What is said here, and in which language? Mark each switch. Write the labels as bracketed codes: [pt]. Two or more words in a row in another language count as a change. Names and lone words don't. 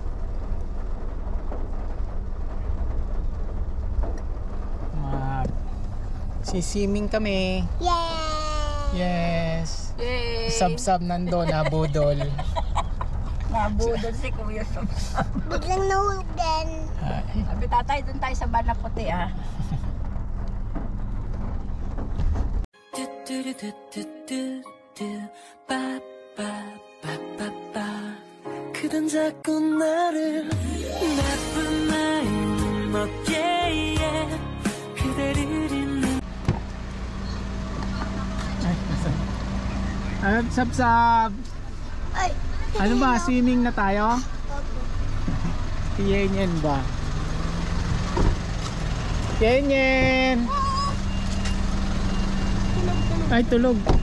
[tl] Sisiming kami. Yes. Yay! Sab-sab nando, nabudol. Nabudol si Kuya Sob. Biglang nahulog din. Sabi tatay, doon tayo sa Bana Puti ah. [ko] 그댄 자꾸 나를 나쁜 마음 어깨에 그대를 잊는 [tl] Ay, sab-sab. Ay, Ano ba, swimming na tayo? Yenyen ba? Yenyen! Ay, tulog.